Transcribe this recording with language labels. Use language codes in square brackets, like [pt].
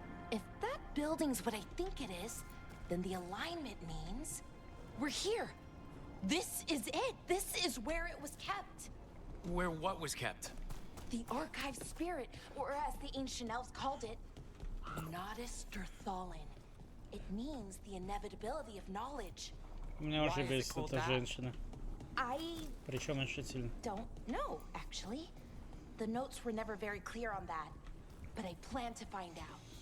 [en] If that building's what I think it is, then the alignment means we're here. This is it. This is where it was kept. Where what was kept? The archive spirit, or as the ancient elves called it, Nodus Durthalin. It means the inevitability of knowledge. [ru] Меня уже бесит эта женщина. [en] I [ru] Причем очень сильно. [en] don't know, actually. The notes were never very clear on that, but I plan to find out.